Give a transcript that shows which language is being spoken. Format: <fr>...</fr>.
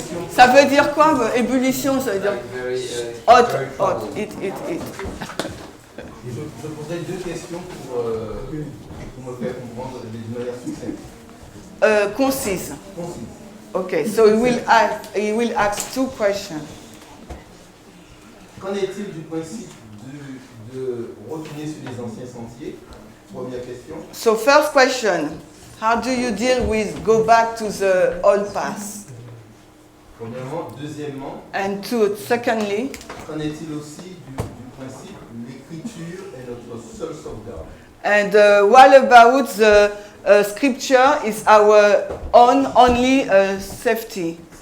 <fr>Ça veut dire quoi, ébullition? Ça veut dire hot, it. Je poserai deux questions pour me faire comprendre d'une manière succincte. Concise.</fr> <en>Okay, so he will ask two questions.</en> <fr>Qu'en est-il du principe de retourner sur les anciens sentiers? Première question.</fr> <en>So first question, how do you deal with go back to the old path?</en> <fr>Premièrement. Deuxièmement.</fr> <en>And secondly.</en> <fr>Qu'en est-il aussi du principe l'écriture est notre seule sauvegarde?</fr> <en>And what about the scripture is our only safety?</en>